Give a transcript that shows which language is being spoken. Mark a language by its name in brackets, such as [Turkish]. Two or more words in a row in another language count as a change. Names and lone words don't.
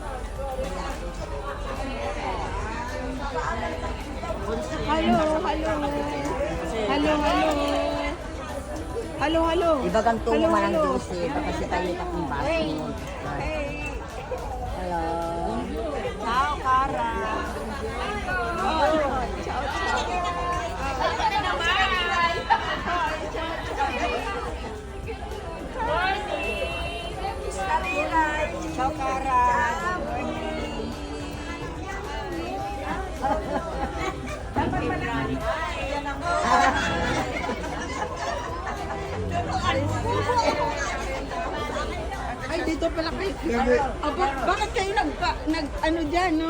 [Filipino] Hello. Ibagang tungo man ang dose. Baka si tayo takong baso. Hello. [Italian] Ciao, Kara. Ciao, Kara. [Filipino] Ay, dito pala kayo. Aba, bakit kayo ano dyan, no?